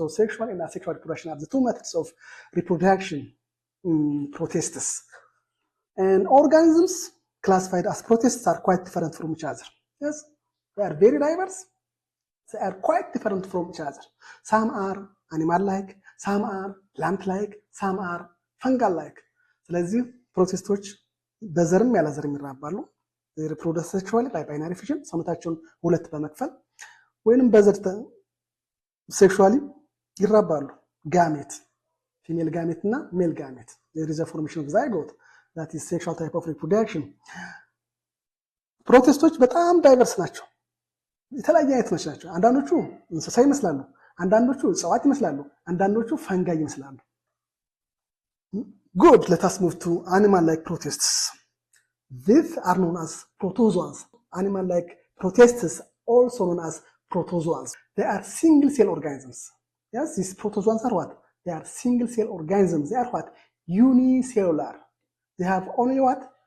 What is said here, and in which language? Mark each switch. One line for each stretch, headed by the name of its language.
English: So sexual and asexual reproduction are the two methods of reproduction in protists. And organisms classified as protists are quite different from each other. Yes, they are very diverse. They are quite different from each other. Some are animal-like, some are plant-like, some are fungal-like.
Amharic: ስለዚህ ፕሮቲስቶች በዘርም ያለ ዘርም ይራባሉ።
English: ሪፕሮዳክስ ሴክሹዋሊ ባይ ባይናሪ ፊሽን፣
Amharic: ሰውነታቸውን ሁለት በመክፈል ወይንም በዘር ሴክሹዋሊ ይራባሉ። ጋሜት፣ ፊሜል ጋሜት እና ሜል ጋሜት።
English: there is a formation of zygote, that is sexual type of reproduction.
Amharic: ፕሮቲስቶች በጣም ዳይቨርስ ናቸው፣ የተለያየ አይነት ናቸው። አንዳንዶቹ እንስሳ ይመስላሉ፣ አንዳንዶቹ እጽዋት ይመስላሉ፣ አንዳንዶቹ ፈንጋይ ይመስላሉ።
English: Good, let us move to animal-like protists. These are known as protozoans. Animal-like protists, also known as protozoans. They are single-cell organisms. Yes, these protozoans are what? They are single-cell organisms. They are what? Unicellular. They have only what?